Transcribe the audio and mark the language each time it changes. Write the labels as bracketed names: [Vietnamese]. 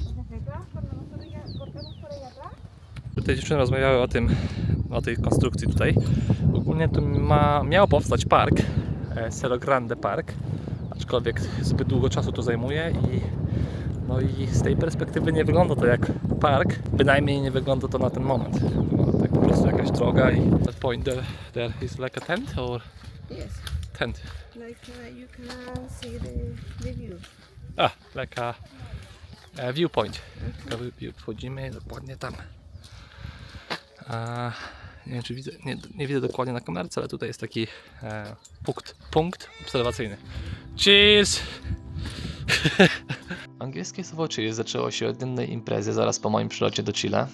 [Spanish] Entonces detrás, cuando nosotros ya cortamos por ahí atrás. [Polish] Te dziewczyny rozmawiały o tej konstrukcji tutaj. Ogólnie tu miał powstać park, Cerro Grande Park, aczkolwiek zbyt długo czasu to zajmuje i z tej perspektywy nie wygląda to jak park, bynajmniej nie wygląda to na ten moment. Wygląda tak po prostu jakaś droga i [English] that point there is like a tent or Yes. tent? Like you can see the view. Like a viewpoint. [Polish] Wchodzimy dokładnie tam. Nie wiem, czy widzę, nie widzę dokładnie na kamerce, ale tutaj jest taki punkt obserwacyjny. Cheers! Angielskie słowo cheers zaczęło się od innej imprezy zaraz po moim przylocie do Chile.